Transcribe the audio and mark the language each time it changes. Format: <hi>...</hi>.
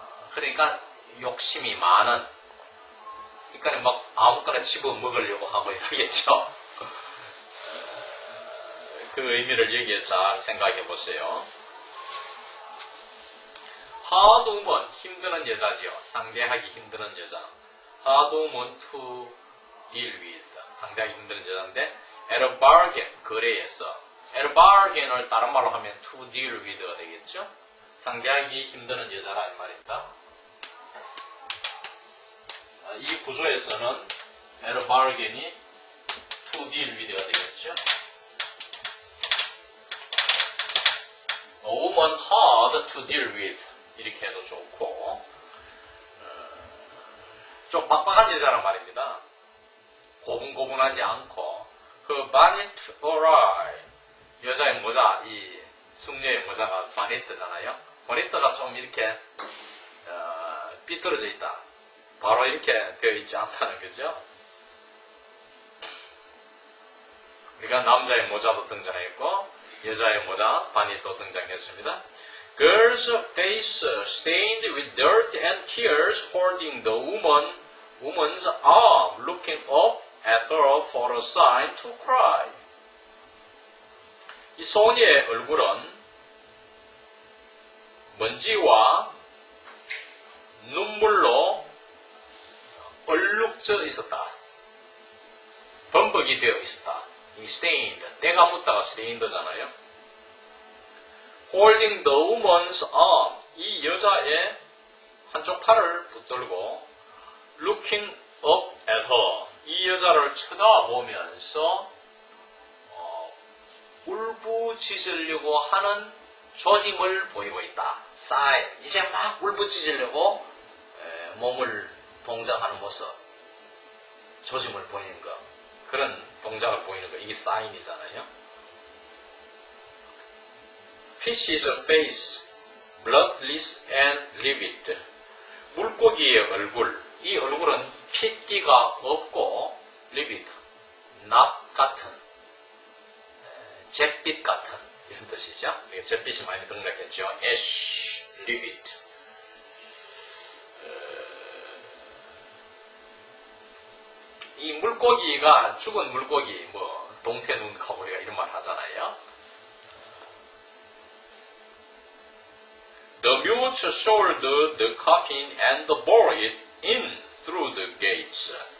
<ko>그러니까 욕심이 많은, 그러니까 막 아무거나 집어먹으려고 하고 이러겠죠. 그 의미를 여기에 잘 생각해 보세요.</ko> <en>hard woman,</en> <ko>힘드는 여자지요. 상대하기 힘드는 여자.</ko> <en>hard woman to deal with,</en> <ko>상대하기 힘드는 여자인데</ko> <en>at a bargain,</en> <ko>거래에서 at a bargain을 다른 말로 하면</ko> <en>to deal with</en> <ko>가 되겠죠. 상대하기 힘드는 여자라는 말입니다. 이 구조에서는</ko> <en>at a bargain</en> <ko>이</ko> <en>to deal with</en> <ko>가 되겠죠.</ko> <en>A woman hard to deal with,</en> <ko>이렇게 해도 좋고, 좀 빡빡한 여자란 말입니다. 고분고분하지 않고, 그</ko> <en>bonnet awry,</en> <ko>여자의 모자, 이 숙녀의 모자가 바네트잖아요. 바네트가 좀 이렇게 삐뚤어져 있다. 바로 이렇게 되어 있지 않다는 거죠. 그러니까 남자의 모자도 등장했고 여자의 모자, 바네트도 등장했습니다.</ko> <en>Girl's face stained with dirt and tears, holding the woman's arm, looking up at her for a sign to cry.</en> <ko>이 소녀의 얼굴은 먼지와 눈물로 얼룩져 있었다. 범벅이 되어 있었다. 이 stained, 때가 묻다가 stained잖아요.</ko> <en>Holding the woman's arm,</en> <ko>이 여자의 한쪽 팔을 붙들고</ko> <en>looking up at her,</en> <ko>이 여자를 쳐다보면서 울부짖으려고 하는 조짐을 보이고 있다. sign, 이제 막 울부짖으려고 몸을 동작하는 모습, 조짐을 보이는 것, 그런 동작을 보이는 것, 이게 사인이잖아요.</ko> <en>Fish's face, bloodless and livid.</en> <ko>물고기의 얼굴, 이 얼굴은 핏기가 없고 livid, 납 같은, 잿빛 같은, 이런 뜻이죠. 잿빛이 많이 등장했죠. ash, livid. 이 물고기가, 죽은 물고기, 뭐 동태눈 가보리가 이런 말 하잖아요.</ko> <en>The mute shouldered the coffin and bore it in through the gates.</en>